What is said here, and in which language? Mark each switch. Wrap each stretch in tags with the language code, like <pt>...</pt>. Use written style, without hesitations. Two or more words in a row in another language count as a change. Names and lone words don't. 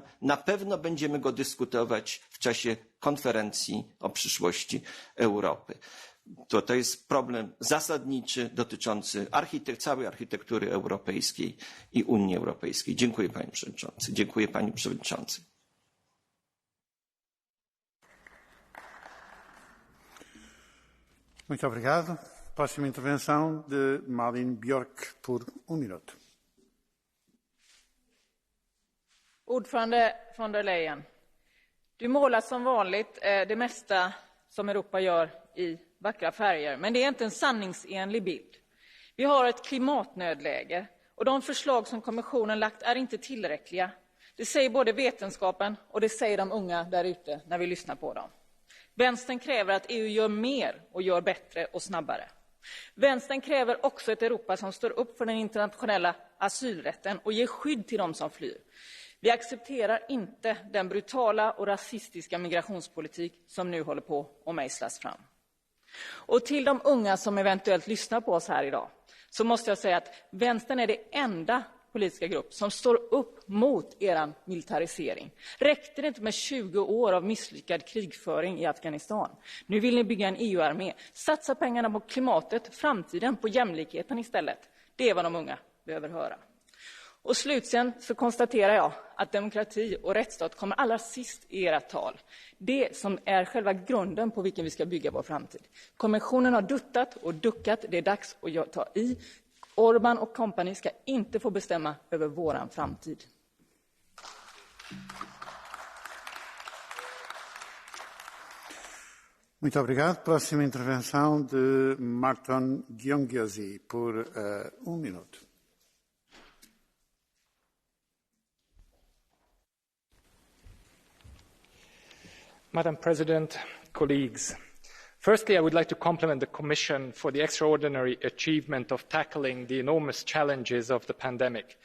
<pl>Na pewno będziemy go dyskutować w czasie konferencji o przyszłości Europy. To jest problem zasadniczy dotyczący całej architektury europejskiej i Unii Europejskiej. Dziękuję panie przewodniczący. Dziękuję pani przewodniczący.</pl> <pt>Muito obrigado. Próxima intervenção de Malin Björk por minuto.</pt> <sv>Ordförande von der Leyen, du målar som vanligt det mesta som Europa gör i vackra färger, men det är inte en sanningsenlig bild. Vi har ett klimatnödläge och de förslag som kommissionen lagt är inte tillräckliga. Det säger både vetenskapen och det säger de unga där ute när vi lyssnar på dem. Vänstern kräver att EU gör mer och gör bättre och snabbare. Vänstern kräver också ett Europa som står upp för den internationella asylrätten och ger skydd till de som flyr. Vi accepterar inte den brutala och rasistiska migrationspolitik som nu håller på att mejslas fram. Och till de unga som eventuellt lyssnar på oss här idag så måste jag säga att vänstern är det enda politiska grupp som står upp mot er militarisering. Räckte det inte med 20 år av misslyckad krigföring i Afghanistan? Nu vill ni bygga en EU-armé. Satsa pengarna på klimatet, framtiden, på jämlikheten istället. Det är vad de unga behöver höra. Och slutligen så konstaterar jag att demokrati och rättsstat kommer allra sist i era tal. Det som är själva grunden på vilken vi ska bygga vår framtid. Kommissionen har duttat och duckat. Det är dags att ta i. Orbán och kompani ska inte få bestämma över våran framtid.</sv> <pt>Muito obrigado. Próxima intervenção de Marton Gyongyosi por minuto.</pt> <en>Madam President, colleagues, firstly, I would like to compliment the Commission for the extraordinary achievement of tackling the enormous challenges of the pandemic.</en>